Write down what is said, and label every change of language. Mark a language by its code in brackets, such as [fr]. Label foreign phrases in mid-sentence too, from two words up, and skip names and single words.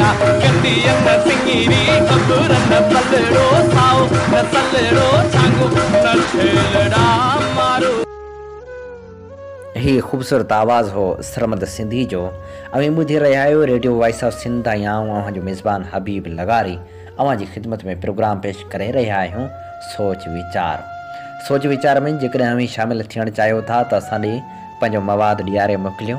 [sd] कंदी न सिंगीरी कबूर न पलड़ो साओ न सलड़ो छांगो न छेलड़ा मारो। ही ख़ूबसूरत आवाज़ हो सरमद सिंधी जो। अवी ॿुधी रहिया आहियो रेडियो वॉइस ऑफ सिंध ऐं अव्हां जो मेज़बान हबीब लगारी अव्हां जी ख़िदमत में प्रोग्राम पेश करे रहिया आहियूं सोच वीचार। सोच वीचार में जेकॾहिं अवी शामिल थियणु चाहियो था त असां ॾे पंहिंजो मवाद ॾियारे मोकिलियो।